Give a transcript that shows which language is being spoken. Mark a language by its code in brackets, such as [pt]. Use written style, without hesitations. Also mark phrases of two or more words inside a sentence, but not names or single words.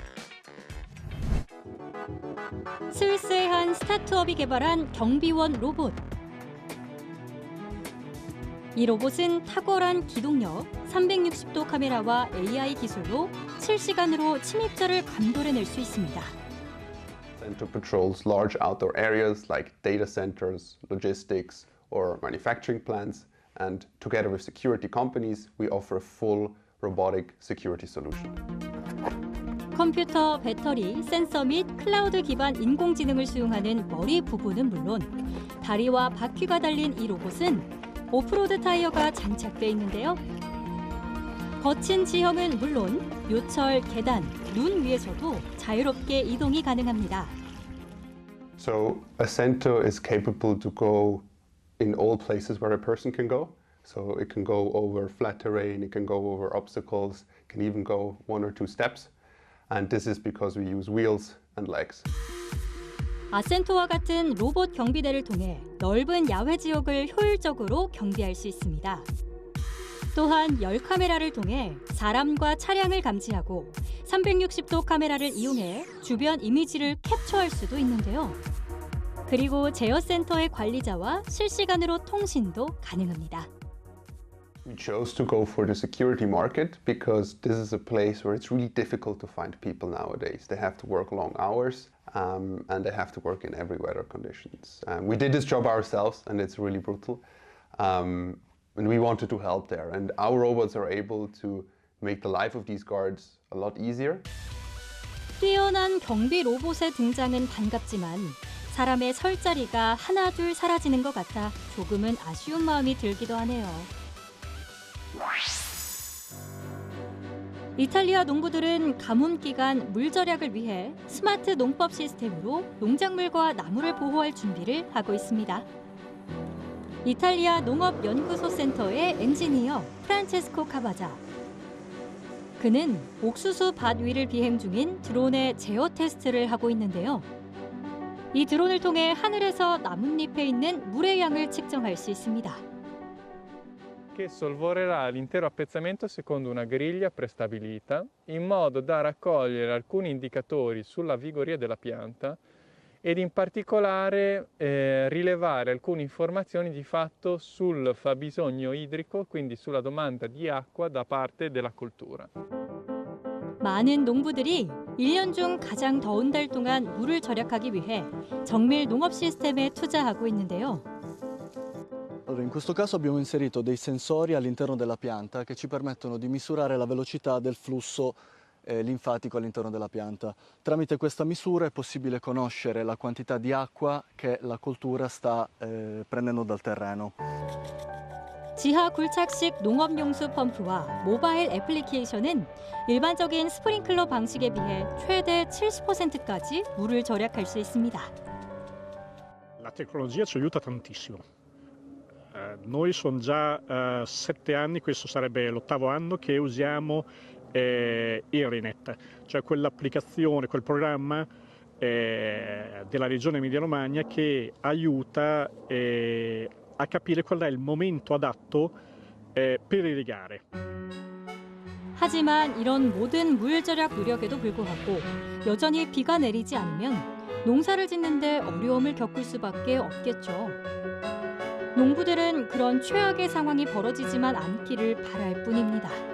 [ko] 스위스의 한 스타트업이 개발한 경비원 로봇. 이 로봇은 탁월한 기동력, 360도 카메라와 AI 기술로 실시간으로 침입자를 감돌해낼 수 있습니다. [en] Center patrols large outdoor areas like data centers, logistics, or manufacturing plants. And together with security companies, we offer a full robotic security solution. [ko] 컴퓨터, 배터리, 센서 및 클라우드 기반 인공지능을 수용하는 머리 부분은 물론 다리와 바퀴가 달린 이 로봇은 오프로드 타이어가 장착돼 있는데요. 거친 지형은 물론 요철, 계단, 눈 위에서도 자유롭게 이동이 가능합니다. [en] So a center is capable to go in all places where a person can go. So it can go over flat terrain, it can go over obstacles, it can even go 1 or 2 steps. And this is because we use wheels and legs. [ko] 아센토와 같은 로봇 경비대를 통해 넓은 야외 지역을 효율적으로 경비할 수 있습니다. 또한 열 카메라를 통해 사람과 차량을 감지하고 360도 카메라를 이용해 주변 이미지를 캡처할 수도 있는데요. 그리고 제어센터의 관리자와 실시간으로 통신도 가능합니다. [en] We chose to go for the security market because this is a place where it's really difficult to find people nowadays. They have to work long hours and they have to work in every weather conditions. We did this job ourselves and it's really brutal. And we wanted to help there. And our robots are able to make the life of these guards a lot easier. [ko] 뛰어난 경비 로봇의 등장은 반갑지만 사람의 설 자리가 하나둘 사라지는 것 같아 조금은 아쉬운 마음이 들기도 하네요. 이탈리아 농부들은 가뭄 기간 물 절약을 위해 스마트 농법 시스템으로 농작물과 나무를 보호할 준비를 하고 있습니다. 이탈리아 농업연구소 센터의 엔지니어 프란체스코 카바자. 그는 옥수수 밭 위를 비행 중인 드론의 제어 테스트를 하고 있는데요. 이 드론을 통해 하늘에서 나뭇잎에 있는 물의 양을 측정할 수 있습니다. [it] Che sorvolerà l'intero appezzamento secondo una griglia prestabilita in modo da raccogliere alcuni indicatori sulla vigoria della pianta ed in particolare rilevare alcune informazioni di fatto sul fabbisogno idrico, quindi sulla domanda di acqua da parte della coltura. [ko] 많은 농부들이 1년 중 가장 더운 달 동안 물을 절약하기 위해 정밀 농업 시스템에 투자하고 있는데요. [it] Allora, in questo caso abbiamo inserito dei sensori all'interno della pianta che ci permettono di misurare la velocità del flusso linfatico all'interno della pianta. Tramite questa misura è possibile conoscere la quantità di acqua che la coltura sta prendendo dal terreno. [ko] 지하 굴착식 농업용수 펌프와 모바일 애플리케이션은 일반적인 스프링클러 방식에 비해 최대 70%까지 물을 절약할 수 있습니다. [it] La tecnologia ci aiuta tantissimo. Noi sono già 7 anni, questo sarebbe l'8º anno che usiamo Irinet, cioè quell'applicazione, quel programma della regione Emilia-Romagna che aiuta a capire qual è il momento adatto per irrigare. [ko] 하지만 이런 모든 물 절약 노력에도 불구하고 여전히 비가 내리지 않으면 농사를 짓는데 어려움을 겪을 수밖에 없겠죠. 농부들은 그런 최악의 상황이 벌어지지만 않기를 바랄 뿐입니다.